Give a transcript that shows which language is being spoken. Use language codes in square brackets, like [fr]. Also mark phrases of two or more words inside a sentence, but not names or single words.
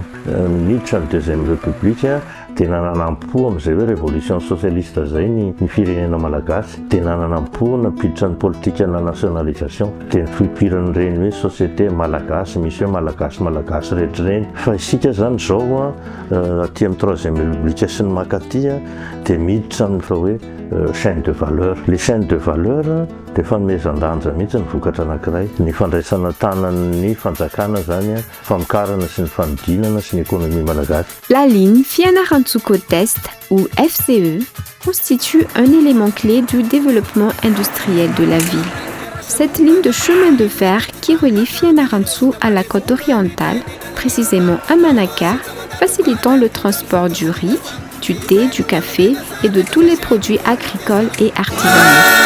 [mg] Niditra ny [fr] deuxième république [mg] dia nananampo amin'izay hoe [fr] révolution socialiste [mg] zay ny firenena malagasy, dia nananampo napiditra ny politika na nationalisation, dia nifipiran'ny reny hoe société malagasy, misy hoe malagasy rehetrareny. Fa isika zany zao aty amin'ny [fr] troisième république [mg] sy ny makaty dia miditra amin'ny fa hoe [fr] chaîne de valeur. Les chaînes de valeur [mg] dia fanomezan-danja mihitsy ny vokatra anankiray. Ny fandraisana tanan'ny fanjakana zany famokarana sy ny fanodinana sy ny économie malagasy. [fr] La ligne Fianarantsoa Côte Est, ou FCE, constitue un élément clé du développement industriel de la ville. Cette ligne de chemin de fer qui relie Fianarantsoa à la côte orientale, précisément à Manaka, facilitant le transport du riz, du thé, du café et de tous les produits agricoles et artisanaux.